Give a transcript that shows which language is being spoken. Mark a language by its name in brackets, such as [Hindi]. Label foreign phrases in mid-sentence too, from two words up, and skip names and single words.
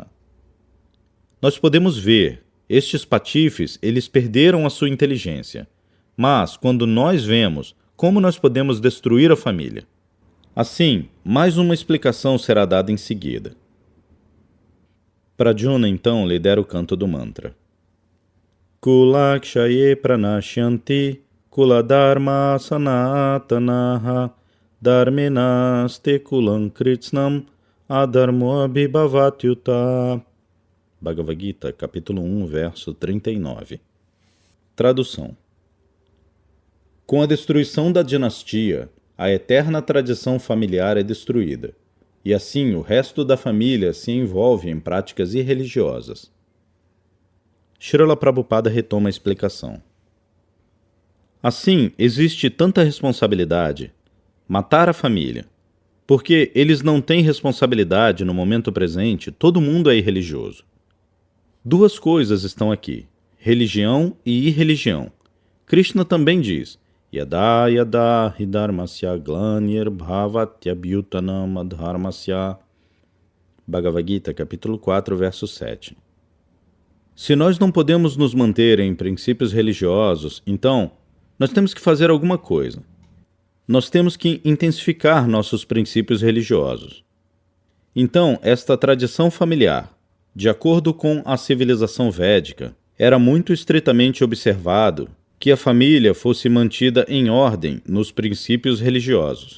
[Portuguese] Nós podemos ver, estes patifes, eles perderam a sua inteligência. Mas, quando nós vemos, como nós podemos destruir a família? Assim, mais uma explicação será dada em seguida. Prajuna, então, lidera o canto do mantra. [Sanskrit] कुलक्षये प्रणश्यन्ति कुलधर्माः सनातनाः धर्मे नष्टे कुलं कृत्स्नम् अधर्मो ऽभिभवत्युत. [Portuguese] Bhagavad Gita, capítulo 1, verso 39. Tradução. Com a destruição da dinastia, a eterna tradição familiar é destruída, e assim o resto da família se envolve em práticas irreligiosas. Srila Prabhupada retoma a explicação. Assim, existe tanta responsabilidade, matar a família, porque eles não têm responsabilidade no momento presente, todo mundo é irreligioso. Duas coisas estão aqui, religião e irreligião. Krishna também diz, [Sanskrit] यदा यदा हि धर्मस्य ग्लानिर् भवत्यभ्युत्थानम् अधर्मस्य. [Portuguese] Bhagavad Gita, capítulo 4, verso 7. Se nós não podemos nos manter em princípios religiosos, então, nós temos que fazer alguma coisa. Nós temos que intensificar nossos princípios religiosos. Então, esta tradição familiar, de acordo com a civilização védica, era muito estritamente observado que a família fosse mantida em ordem nos princípios religiosos.